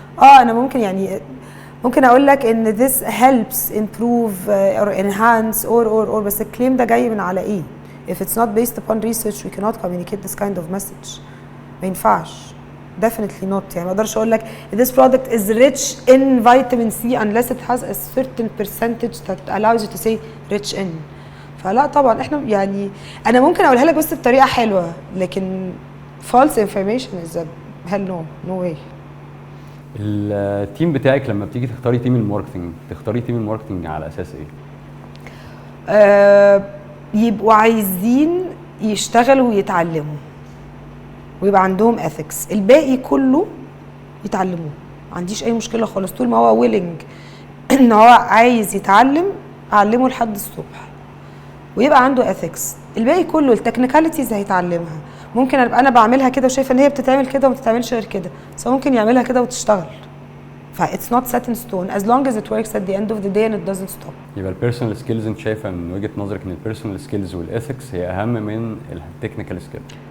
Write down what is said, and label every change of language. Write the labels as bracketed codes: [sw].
[ar] انا ممكن اقول لك ان [en] this helps improve or enhance or [ar] بس الكليم ده جاي من على ايه؟ [en] if it's not based upon research we cannot communicate this kind of message. [ar] ما ينفعش [en] definitely not. [ar] يعني ما اقدرش اقول لك [en] this product is rich in vitamin C unless it has a certain percentage that allows you to say rich in. [ar] فلا طبعا احنا يعني انا ممكن اقولها لك بس بطريقه حلوه لكن [en] false information is a hell no way. [ar] التيم بتاعك لما بتيجي تختاري تيم الماركتنج على اساس ايه؟ يبقوا عايزين يشتغلوا ويتعلموا ويبقى عندهم ethics. الباقي كله يتعلموه، ما عنديش اي مشكله خالص طول ما هو willing ان هو عايز يتعلم اعلمه لحد الصبح ويبقى عنده ethics. الباقي كله التكنيكاليتيز هيتعلمها. ممكن ابقى انا بعملها كده وشايفه ان هي بتتعمل كده وما بتتعملش غير كده، بس ممكن يعملها كده وتشتغل. [en] ف it's not set in stone as long as it works at the end of the day and it doesn't stop. [ar] يبقى البيرسونال سكيلز انت شايفه من وجهه نظرك ان البيرسونال سكيلز والاثكس هي اهم من التكنيكال سكيلز؟